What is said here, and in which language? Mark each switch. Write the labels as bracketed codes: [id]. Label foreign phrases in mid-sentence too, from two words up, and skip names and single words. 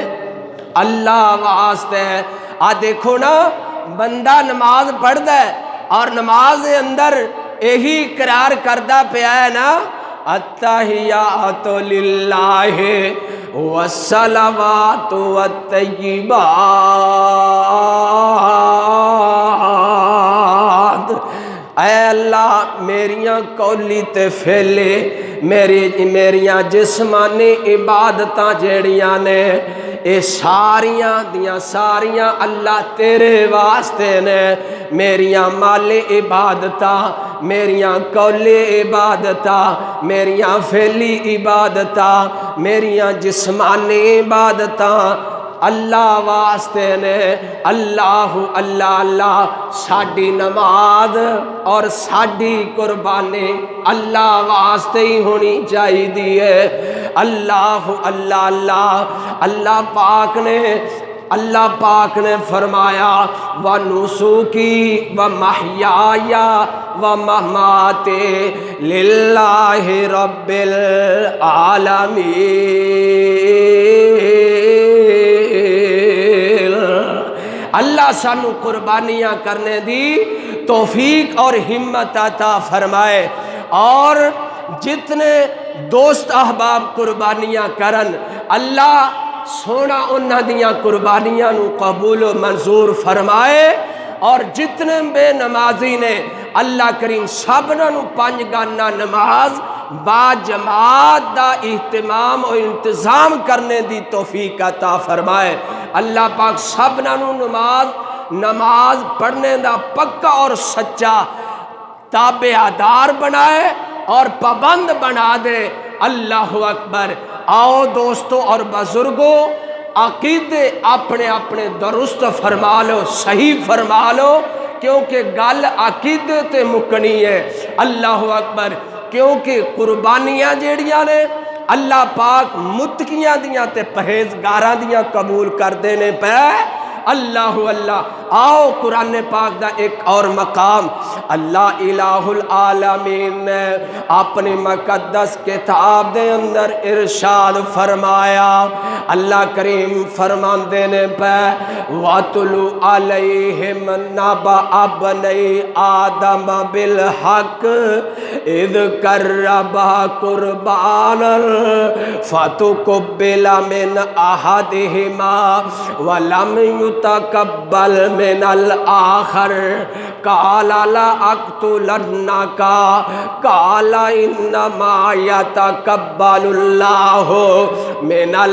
[pa] اللہ واسطے۔ آ دیکھو نا، بندہ نماز پڑھدا ہے اور نماز اندر یہی قرار کردہ پیا ہے نا [ar] التحیات للہ والصلوات [pa] والطیبات، اے اللہ میریاں قولی تے فعلی میریاں جسمانی عبادتاں جیڑیاں نے اے ساریاں دیاں ساریاں اللہ تیرے واسطے نے، میریاں مالی عبادتاں، میریاں قولی عبادتاں، میریاں فعلی عبادتاں، میریاں جسمانی عبادتاں اللہ واسطے نے۔ اللہ اللہ اللہ ساڈی نماز اور ساڈی قربانی اللہ واسطے ہی ہونی چاہیے۔ اللہ اللہ اللہ اللہ پاک نے فرمایا [ar] وَنُسُكِي وَمَحْيَايَ وَمَمَاتِي لِلَّهِ رَبِّ العالمین۔ [pa] اللہ سانو قربانیاں کرنے دی توفیق اور ہمت عطا فرمائے، اور جتنے دوست احباب قربانیاں کرن اللہ سونا انہاں دیاں قربانیاں نو قبول و منظور فرمائے، اور جتنے بے نمازی نے اللہ کریم سبنا نو 5 گانا نماز با جماعت دا اہتمام و انتظام کرنے دی توفیق عطا فرمائے۔ اللہ پاک سبنا نو نماز پڑھنے دا پکا اور سچا تابعدار بنائے اور پابند بنا دے۔ اللہ اکبر۔ آؤ دوستو اور بزرگوں، عقیدے اپنے اپنے درست فرما لو، صحیح فرما لو، کیونکہ گل عقیدے تے مکنی ہے۔ اللہ اکبر۔ کیونکہ قربانیاں جیڑیاں نے اللہ پاک متقیاں دیاں تے پرہیزگاراں دیاں قبول کر دینے پہ۔ اللہ اللہ۔ آؤ قرآن پاک دا ایک اور مقام اللہ الہ العالمین نے اپنی مقدس کتاب دے اندر ارشاد فرمایا۔ اللہ کریم فرمان دینے پہ [ar] وَاتْلُ عَلَيْهِمْ نَبَأَ ابْنَيْ آدَمَ بِالْحَقِّ اِذْ قَرَّبَا قُرْبَانًا فَتُقُبِّلَ مِنْ أَحَدِهِمَا وَلَمْ يُتَقَبَّلْ من الآخر قال لأقتلنك قال إنما يتقبل الله من